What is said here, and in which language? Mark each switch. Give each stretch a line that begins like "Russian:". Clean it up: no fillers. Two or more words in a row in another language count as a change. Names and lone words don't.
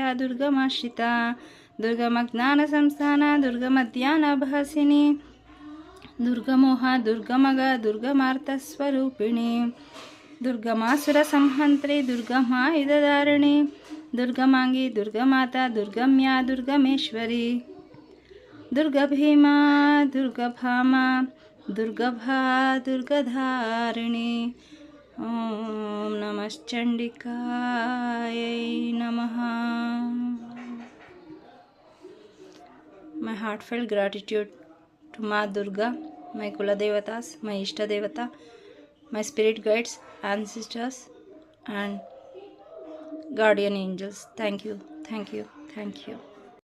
Sanskrit: ದುರ್ಗಮಾಶ್ರಿತ, ದುರ್ಗಮಜ್ಞಾನ ಸಂಸ್ಥಾನ, ದುರ್ಗಮಧ್ಯಾನಭಾಸಿನಿ, ದುರ್ಗಮೋಹ, ದುರ್ಗಮಗ, ದುರ್ಗಮಾರ್ಥಸ್ವರೂಪಿಣಿ, ದುರ್ಗಮಾಸುರ ಸಂಹಂತ್ರಿ, ದುರ್ಗಮಾಯುಧಧಾರಿಣಿ, ದುರ್ಗಮಾಂಗಿ, ದುರ್ಗಮಾತಾ, ದುರ್ಗಮ್ಯಾ, ದುರ್ಗಮೇಶ್ವರಿ, ದುರ್ಗಭೀಮಾ, ದುರ್ಗಭಾಮ, ದುರ್ಗಭಾ, ದುರ್ಗಧಾರಿಣಿ. ಓಂ ನಮಶ್ಚಂಡಿಕಾಯೈ ನಮಃ.
English: My heartfelt gratitude to Ma Durga, my Kula Devatas, my Ishta Devata, my spirit guides, ancestors and guardian angels. Thank you, thank you, thank you.